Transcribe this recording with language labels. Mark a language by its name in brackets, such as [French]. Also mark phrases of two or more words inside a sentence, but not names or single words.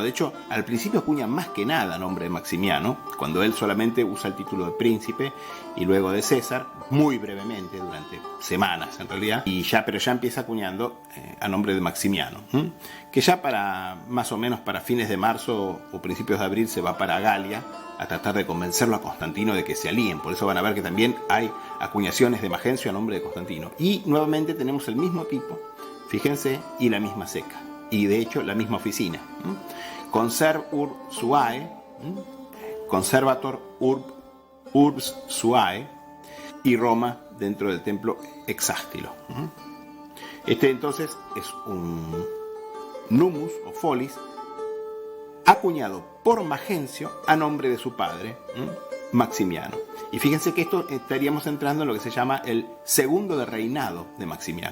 [Spanish] De hecho, al principio acuña más que nada a nombre de Maximiano, cuando él solamente usa el título de príncipe y luego de César, muy brevemente, durante semanas en realidad, pero ya empieza acuñando a nombre de Maximiano, que ya más o menos para fines de marzo o principios de abril se va para Galia a tratar de convencerlo a Constantino de que se alíen. Por eso van a ver que también hay acuñaciones de Magencio a nombre de Constantino. Y nuevamente tenemos el mismo tipo, fíjense, y la misma seca. Y de hecho la misma oficina. [Latin] Conserv urb suae, Conservator urbs suae, [Spanish] y Roma dentro del templo hexástilo. Este entonces es un numus o folis acuñado por Magencio a nombre de su padre, Maximiano. Y fíjense que esto estaríamos entrando en lo que se llama el segundo de reinado de Maximiano.